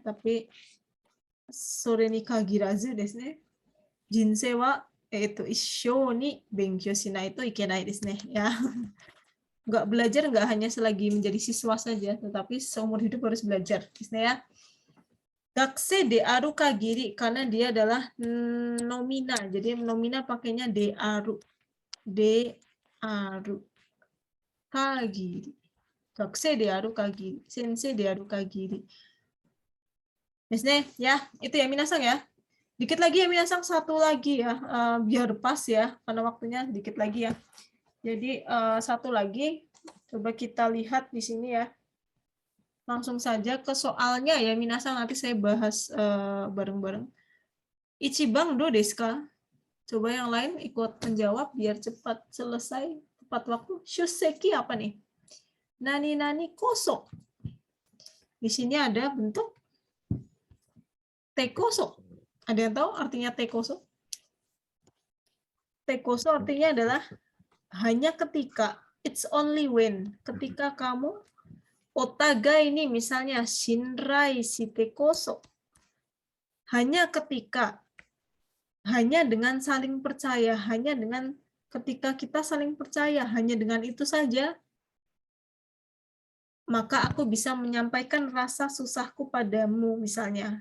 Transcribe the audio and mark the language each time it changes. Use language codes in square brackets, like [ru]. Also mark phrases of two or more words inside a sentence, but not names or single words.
[ja] Tapi それに限らずです. 人生は一生に勉強しないといけないです ya. [id] Nggak belajar nggak hanya selagi menjadi siswa saja, tetapi seumur hidup harus belajar. Ya. [ja] 学生である限り, [id] karena dia adalah nomina. Jadi nomina pakainya [ja] である. である限り. 学生である限り。先生である限り. [id] Ya, itu ya Minasang ya. Dikit lagi ya Minasang, satu lagi ya. Biar pas ya, karena waktunya dikit lagi ya. Jadi satu lagi, coba kita lihat di sini ya. Langsung saja ke soalnya ya, Minasang, nanti saya bahas bareng-bareng. [ja] 一番どうですか? [id] Coba yang lain ikut menjawab biar cepat selesai, tepat waktu. [ja] Shuseki [id] apa nih? [ja] 何こそ. [id] Di sini ada bentuk tekoso. Ada yang tahu artinya tekoso? Tekoso artinya adalah hanya ketika, [en] it's only when, [id] ketika kamu otagai ini misalnya [ja] 信頼してこそ, [id] hanya ketika, hanya dengan saling percaya, hanya dengan ketika kita saling percaya, hanya dengan itu saja, maka aku bisa menyampaikan rasa susahku padamu misalnya.